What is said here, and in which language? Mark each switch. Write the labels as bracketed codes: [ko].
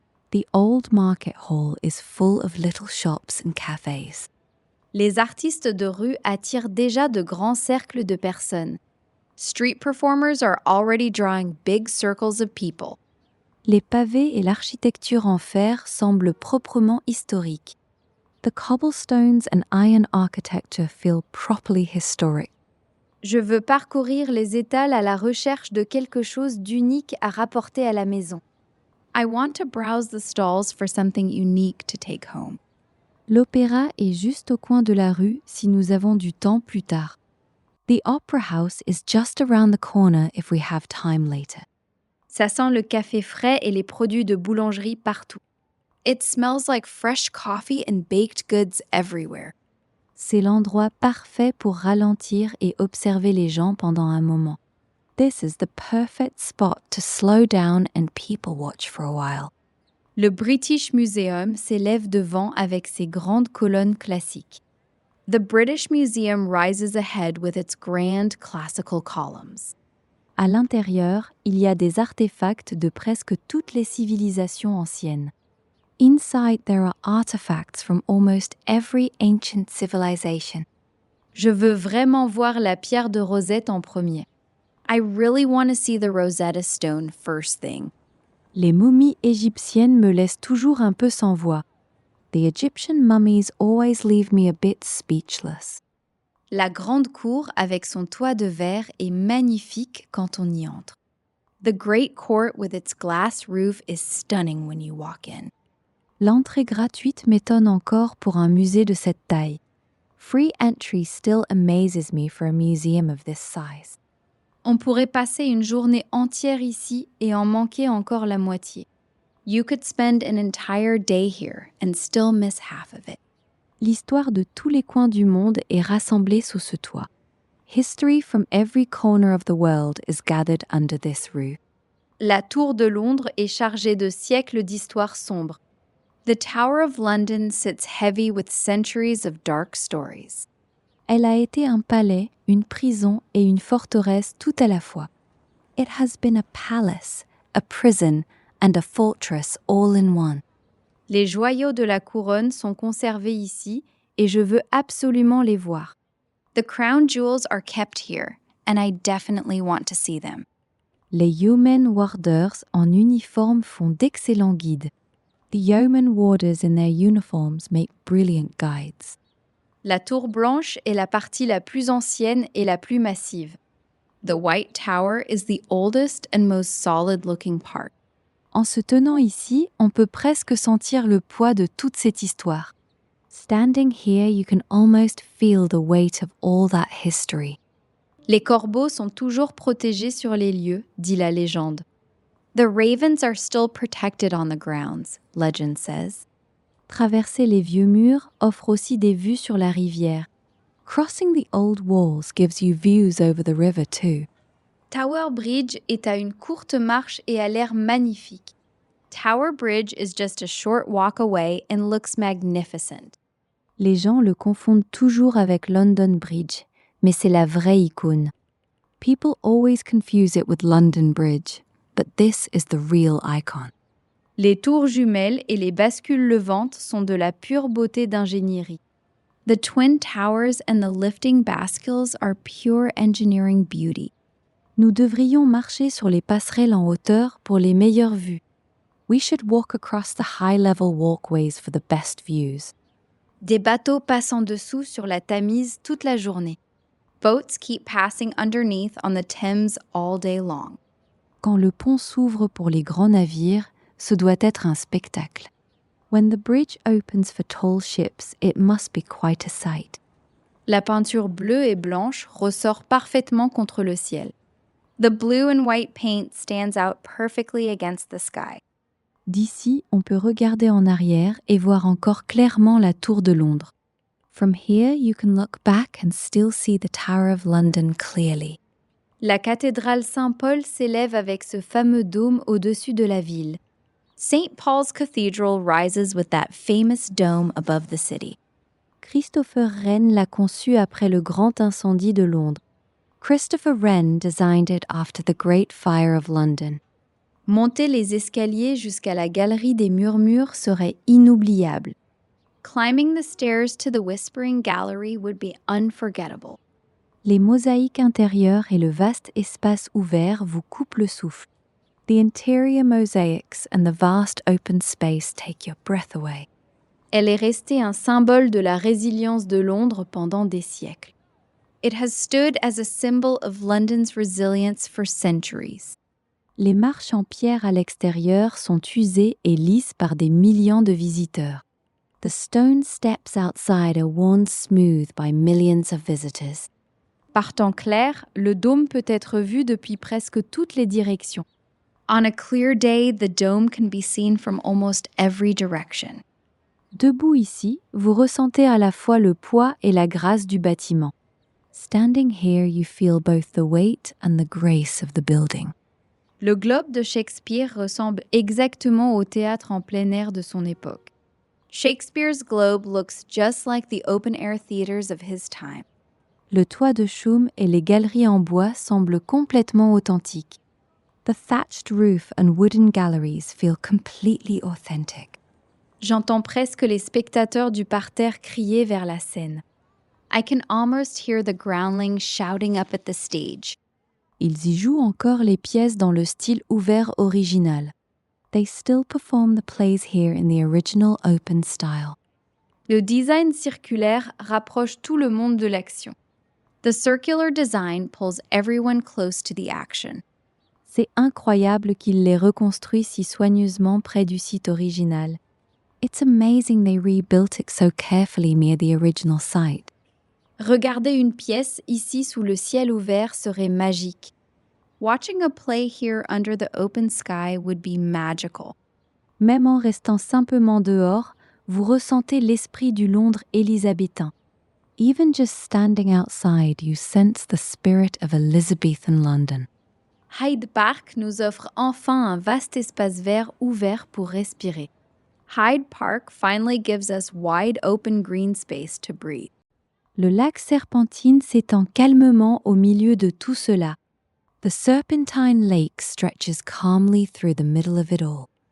[en] The old market hall is full of little shops and cafes. [fr] Les artistes de rue attirent déjà de grands cercles de personnes. [en] Street performers are already drawing big circles of people. [fr] Les pavés et l'architecture en fer semblent proprement historiques. [en] The cobblestones and iron architecture feel properly historic. [fr] Je veux parcourir les étals à la recherche de quelque chose d'unique à rapporter à la maison. [en] I want to browse the stalls for something unique to take home. [fr] L'opéra est juste au coin de la rue si nous avons du temps plus tard. [en] The opera house is just around the corner if we have time later. [fr] Ça sent le café frais et les produits de boulangerie partout. [en] It smells like fresh coffee and baked goods everywhere. [fr] C'est l'endroit parfait pour ralentir et observer les gens pendant un moment. [en] This is the perfect spot to slow down and people watch for a while. [fr] Le British Museum s'élève devant avec ses grandes colonnes classiques. [en] The British Museum rises ahead with its grand classical columns. [fr] À l'intérieur, il y a des artefacts de presque toutes les civilisations anciennes. [en] Inside, there are artifacts from almost every ancient civilization. [fr] Je veux vraiment voir la pierre de Rosette en premier. [en] I really want to see the Rosetta Stone first thing. [fr] Les momies égyptiennes me laissent toujours un peu sans voix. [en] The Egyptian mummies always leave me a bit speechless. [fr] La grande cour avec son toit de verre est magnifique quand on y entre. [en] The great court with its glass roof is stunning when you walk in. [fr] L'entrée gratuite m'étonne encore pour un musée de cette taille. [en] Free entry still amazes me for a museum of this size. [fr] On pourrait passer une journée entière ici et en manquer encore la moitié. [en] You could spend an entire day here and still miss half of it. [fr] L'histoire de tous les coins du monde est rassemblée sous ce toit. [en] History from every corner of the world is gathered under this roof. [fr] La tour de Londres est chargée de siècles d'histoires sombres. [en] The Tower of London sits heavy with centuries of dark stories. [fr] Elle a été un palais, une prison et une forteresse tout à la fois. [en] It has been a palace, a prison, and a fortress all in one. [fr] Les joyaux de la couronne sont conservés ici et je veux absolument les voir. [en] The crown jewels are kept here, and I definitely want to see them. [fr] Les yeomen warders en uniforme font d'excellents guides. [en] The yeoman warders in their uniforms make brilliant guides. [fr] La tour blanche est la partie la plus ancienne et la plus massive. [en] The White Tower is the oldest and most solid-looking part. [fr] En se tenant ici, on peut presque sentir le poids de toute cette histoire. [en] Standing here, you can almost feel the weight of all that history. [fr] Les corbeaux sont toujours protégés sur les lieux, dit la légende. [en] The ravens are still protected on the grounds, legend says. [fr] Traverser les vieux murs offre aussi des vues sur la rivière. [en] Crossing the old walls gives you views over the river too. [fr] Tower Bridge est à une courte marche et a l'air magnifique. [en] Tower Bridge is just a short walk away and looks magnificent. [fr] Les gens le confondent toujours avec London Bridge, mais c'est la vraie icône. [en] People always confuse it with London Bridge, but this is the real icon. [fr] Les tours jumelles et les bascules levantes sont de la pure beauté d'ingénierie. [en] The twin towers and the lifting bascules are pure engineering beauty. [fr] Nous devrions marcher sur les passerelles en hauteur pour les meilleures vues. [en] We should walk across the high-level walkways for the best views. [fr] Des bateaux passent en dessous sur la Tamise toute la journée. [en] Boats keep passing underneath on the Thames all day long. [fr] Quand le pont s'ouvre pour les grands navires, ce doit être un spectacle. [en] When the bridge opens for tall ships, it must be quite a sight. [fr] La peinture bleue et blanche ressort parfaitement contre le ciel. [en] The blue and white paint stands out perfectly against the sky. [fr] D'ici, on peut regarder en arrière et voir encore clairement la tour de Londres. [en] From here, you can look back and still see the Tower of London clearly. [fr] La cathédrale Saint-Paul s'élève avec ce fameux dôme au-dessus de la ville. [en] St. Paul's Cathedral rises with that famous dome above the city. [fr] Christopher Wren l'a conçu après le grand incendie de Londres. [en] Christopher Wren designed it after the Great Fire of London. [fr] Monter les escaliers jusqu'à la galerie des murmures serait inoubliable. [en] Climbing the stairs to the Whispering Gallery would be unforgettable. [fr] Les mosaïques intérieures et le vaste espace ouvert vous coupent le souffle. [en] The interior mosaics and the vast open space take your breath away. [fr] Elle est restée un symbole de la résilience de Londres pendant des siècles. [en] It has stood as a symbol of London's resilience for centuries. [fr] Les marches en pierre à l'extérieur sont usées et lisses par des millions de visiteurs. [en] The stone steps outside are worn smooth by millions of visitors. [fr] Par temps clair, le dôme peut être vu depuis presque toutes les directions. [en] On a clear day, the dome can be seen from almost every direction. [fr] Debout ici, vous ressentez à la fois le poids et la grâce du bâtiment. [en] Standing here, you feel both the weight and the grace of the building. [fr] Le Globe de Shakespeare ressemble exactement au théâtre en plein air de son époque. [en] Shakespeare's Globe looks just like the open-air theaters of his time. [fr] Le toit de chaume et les galeries en bois semblent complètement authentiques. [en] The thatched roof and wooden galleries feel completely authentic. [fr] J'entends presque les spectateurs du parterre crier vers la scène. [en] I can almost hear the groundlings shouting up at the stage. [fr] Ils y jouent encore les pièces dans le style ouvert original. [en] They still perform the plays here in the original open style. [fr] Le design circulaire rapproche tout le monde de l'action. [en] The circular design pulls everyone close to the action. [fr] C'est incroyable qu'ils l'aient reconstruit si soigneusement près du site original. [en] It's amazing they rebuilt it so carefully near the original site. [fr] Regarder une pièce ici sous le ciel ouvert serait magique. [en] Watching a play here under the open sky would be magical. [fr] Même en restant simplement dehors, vous ressentez l'esprit du Londres élisabétain. [en] Even just standing outside, you sense the spirit of Elizabethan London. [fr] Hyde Park nous offre enfin un vaste espace vert ouvert pour respirer. [en] Hyde Park finally gives us wide open green space to breathe. [fr] Le lac Serpentine s'étend calmement au milieu de tout cela. [en] The Serpentine Lake stretches calmly through the middle of it all.